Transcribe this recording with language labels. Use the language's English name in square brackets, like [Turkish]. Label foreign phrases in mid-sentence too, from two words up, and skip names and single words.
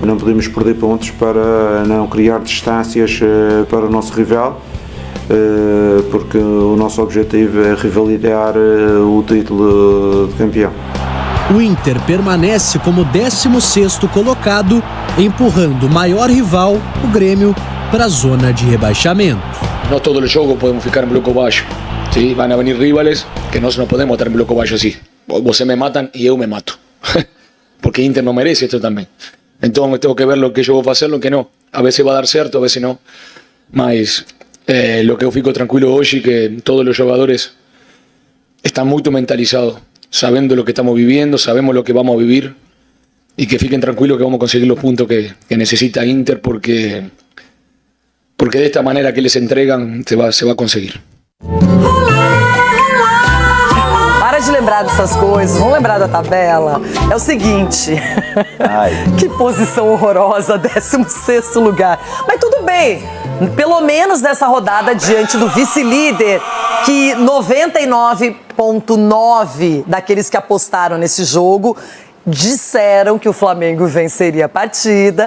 [Portuguese] Não podemos perder pontos para não criar distâncias para o nosso rival, porque o nosso objetivo é revalidar o título de campeão. O Inter permanece como 16º colocado, empurrando o maior rival, o Grêmio, para a zona de rebaixamento. [Spanish] No todos los [Portuguese] jogos podemos ficar [Spanish] en [Portuguese] bloco baixo. [Spanish] ¿Sí? Van a venir rivales que no podemos estar en [Portuguese] bloco baixo [Spanish] así. Você me matan y yo me mato. Porque Inter no merece esto también. Entonces tengo que ver lo que yo voy a hacer, lo que no. A veces va a dar cierto, a veces no. Mas lo que [Portuguese] eu fico [Spanish] tranquilo hoy es que todos los jugadores están muy mentalizados, sabiendo lo que estamos viviendo, sabemos lo que vamos a vivir y que fiquen tranquilos que vamos a conseguir los puntos que necesita Inter porque de esta manera que les entregan se va a conseguir. [Portuguese] Para de lembrar dessas coisas, vamos lembrar da tabela. É o seguinte, que posição horrorosa, 16º lugar. Mas tudo bem, pelo menos nessa rodada diante do vice-líder, que 99,9% daqueles que apostaram nesse jogo disseram que o Flamengo venceria a partida.